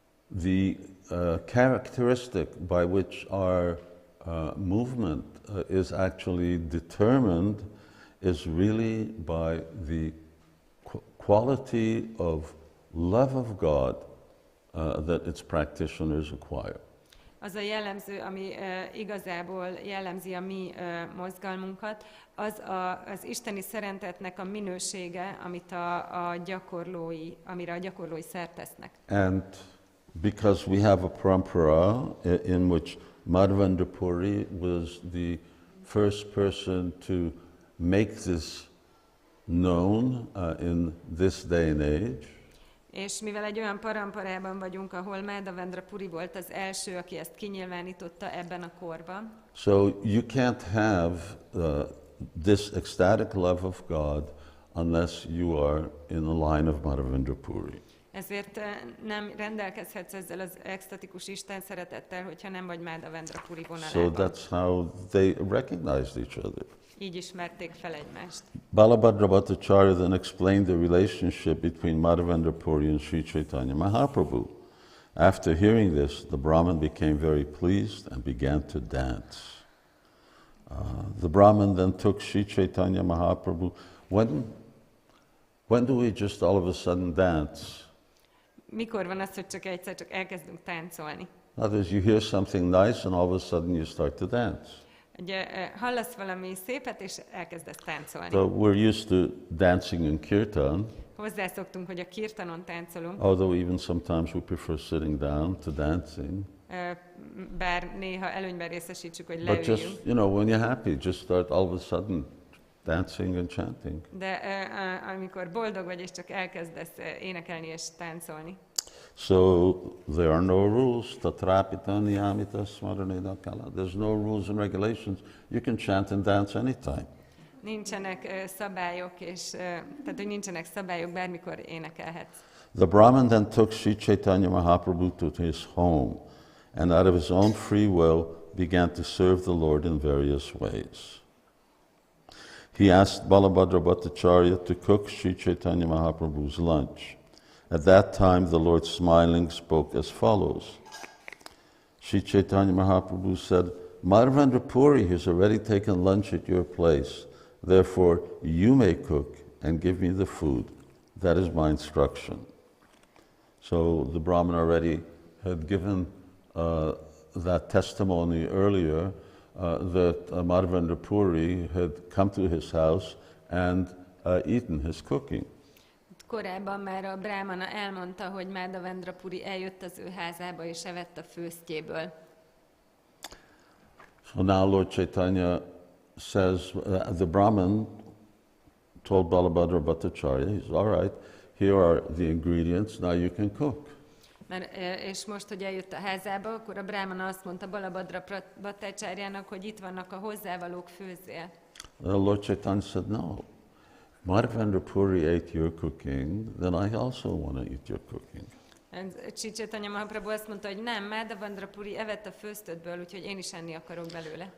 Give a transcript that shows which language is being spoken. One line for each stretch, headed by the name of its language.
English: The characteristic by which our movement is actually determined is really by the quality of love of God that its practitioners acquire.
Hungarian: Az a jellemző, ami igazából jellemzi a mi mozgalmunkat, az isteni szeretetnek a minősége, amire a gyakorlói szert tesznek.
English: And because we have a parampara in which Madhavendra Puri was the first person to make this known in this day and age,
Hungarian: És mivel egy olyan paramparában vagyunk, ahol Madhavendra Puri volt az első, aki ezt kinyilvánította ebben a korban.
English: So you can't have this ecstatic love of God unless you are in the line of Madhavendra Puri.
Hungarian: Ezért nem rendelkezhetsz ezzel az extatikus Isten szeretettel, hogyha nem vagy Madhavendra Puri vonalában.
English: So that's how they recognized each other.
Hungarian: Így ismerték fel egymást.
English: Balabhadra Bhattacharya then explained the relationship between Madhavendra Puri and Sri Caitanya Mahaprabhu. After hearing this, the Brahmin became very pleased and began to dance. The Brahmin then took Sri Caitanya Mahaprabhu. When do we just all of a sudden dance?
Hungarian: Mikor van az, hogy egyszer csak elkezdünk táncolni?
English: In other words, you hear something nice and all of a sudden you start to dance.
Hungarian: Ugye hallasz valami szépet, és elkezdesz táncolni.
English: So we're used to dancing in kirtan.
Hungarian: Hozzászoktunk, hogy a kirtanon táncolunk.
English: Although even sometimes we prefer sitting down to dancing.
Hungarian: Bár néha előnyben részesítsük, hogy
English: But
Hungarian: leüljünk.
English: just, you know, when you're happy, just start all of a sudden dancing and chanting.
Hungarian: De amikor boldog vagy, és csak elkezdesz énekelni és táncolni.
English: So there are no rules.
Sanskrit: Tatrapita niyamita smaraneda kala.
English: There's no rules and regulations. You can chant and dance anytime.
Hungarian: Nincsenek szabályok, tehát hogy nincsenek szabályok, bármikor énekelhetsz.
English: The Brahmin then took Sri Caitanya Mahaprabhu to his home, and out of his own free will began to serve the Lord in various ways. He asked Balabhadra Bhattacharya to cook Sri Caitanya Mahaprabhu's lunch. At that time, the Lord smiling spoke as follows. Sri Caitanya Mahaprabhu said, Madhavendra Puri has already taken lunch at your place. Therefore, you may cook and give me the food. That is my instruction. So the Brahmin already had given that testimony earlier that Madhavendra Puri had come to his house and eaten his cooking.
Hungarian: Korábban már a brámana elmondta, hogy Madhavendra Puri eljött az ő házába és evett a főztjéből.
English: So now Lord Caitanya says, the Brahmin told Balabhadra Bhattacharya, he's all right, here are the ingredients, now you can cook.
Hungarian: És most, hogy eljött a házába, akkor a brámana azt mondta Balabhadra Bhattacharjának, hogy itt vannak a hozzávalók, főzzél.
English: Lord Caitanya said, no. Madhavendra Puri ate your cooking, then I also want to eat your cooking.
Hungarian: Sri Caitanya Mahaprabhu azt mondta, hogy nem, Madhavendra Puri evett a főztödből, úgyhogy én is enni akarok belőle.